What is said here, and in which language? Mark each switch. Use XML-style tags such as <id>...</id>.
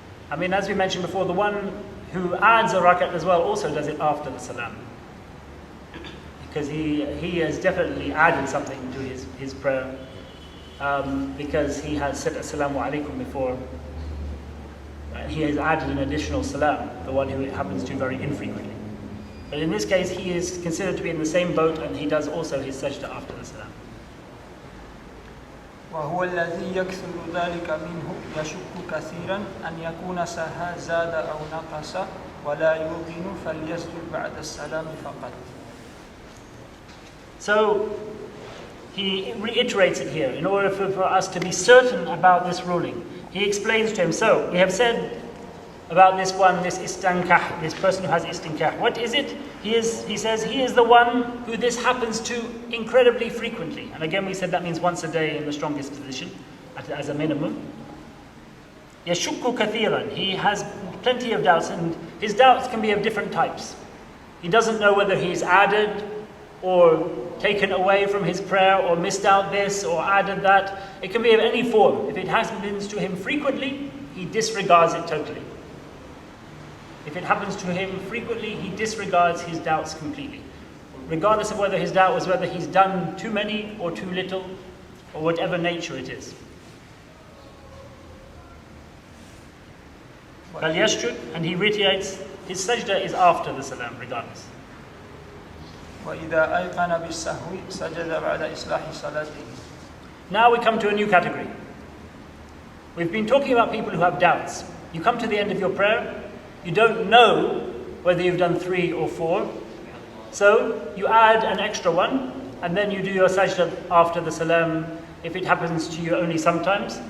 <en>I mean, as we mentioned before, the one who adds a rakat as well also does it after the salam, because he has definitely added something to his prayer, because he has said assalamu alaikum before. He has added an additional salam, the one who it happens to very infrequently. But in this case, he is considered to be in the same boat, and he does also his sajda after the salam.</en> <ar>وهو الذي يكثر ذلك منه يشك كثيرا أن يكون سهى زاد أو نقص ولا يوقن فليسجد بعد السلام فقط.</ar> <en>So he reiterates it here in order for us to be certain about this ruling. He explains to him, so we have said about this one, this istankah, this person who has istinkah. What is it? He says he is the one who this happens to incredibly frequently. And again we said that means once a day in the strongest position, as a minimum.</en> <ar>Yashukku kathiran.</ar> <en>He has plenty of doubts, and his doubts can be of different types. He doesn't know whether he's added or taken away from his prayer, or missed out this or added that. It can be of any form. If it happens to him frequently, he disregards it totally. If it happens to him frequently, he disregards his doubts completely. Regardless of whether his doubt was whether he's done too many or too little, or whatever nature it is. And he reiterates, his sajda is after the salam, regardless.</en> <ar>وإذا أيقن بالسهو سجد بعد إصلاح صلاته.</ar> <en>Now we come to a new category. We've been talking about people who have doubts. You come to the end of your prayer, you don't know whether you've done 3 or 4, so you add an extra one, and then you do your sajda after the salam, if it happens to you only sometimes.</en>